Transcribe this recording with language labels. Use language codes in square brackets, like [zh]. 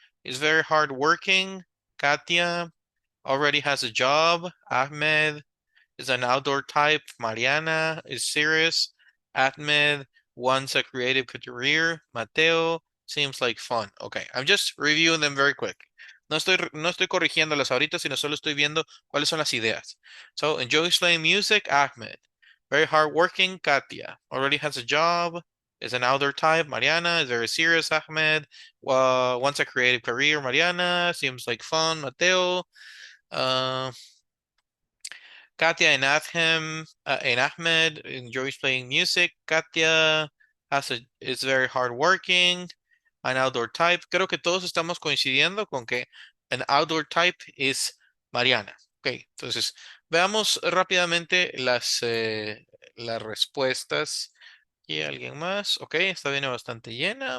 [en] Is very hardworking. Katia already has a job. Ahmed is an outdoor type. Mariana is serious. Ahmed wants a creative career. Mateo seems like fun. Okay, I'm just reviewing them very quick. [es] No estoy corrigiéndolas ahorita, sino solo estoy viendo cuáles son las ideas. [en] So, enjoys playing music, Ahmed. Very hardworking, Katia. Already has a job. Is an outdoor type. Mariana is very serious. Ahmed wants a creative career. Mariana seems like fun. Mateo. Uh, Katia and Ahmed enjoys playing music. Katia is very hardworking, an outdoor type. [es] Creo que todos estamos coincidiendo con que [en] an outdoor type [es] es Mariana. Ok, entonces veamos rápidamente las respuestas. ¿Y alguien más? Ok, esta viene bastante llena.